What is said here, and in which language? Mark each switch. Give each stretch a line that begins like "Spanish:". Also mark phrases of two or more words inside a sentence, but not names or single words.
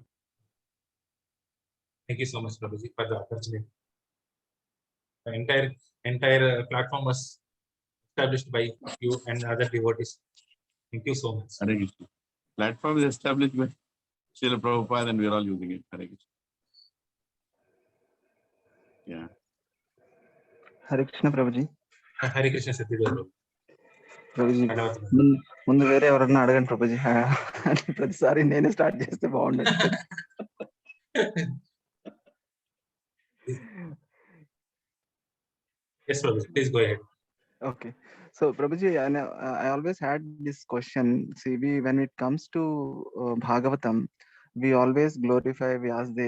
English: Thank you so much, Prabhuji, for the opportunity. The entire platform was established by you and other devotees. Thank you so much. Hare Krishna. Platform is established by Srila Prabhupada and we are all using it. Hare Krishna. Yeah.
Telugu: హరే కృష్ణ ప్రభుజీ.
English: Hare Krishna Satyadev.
Telugu: ప్రభుజీ ముందు వేరే ఎవరన్నా అడగండి ప్రభుజీ. ప్రతిసారి నేనే స్టార్ట్ చేస్తే బాగుండదు.
English: Yes, Prabhuji, please go ahead. Okay. So Prabhuji, I always had this question. See, when it comes to Bhagavatam, we always glorify Vyasdev.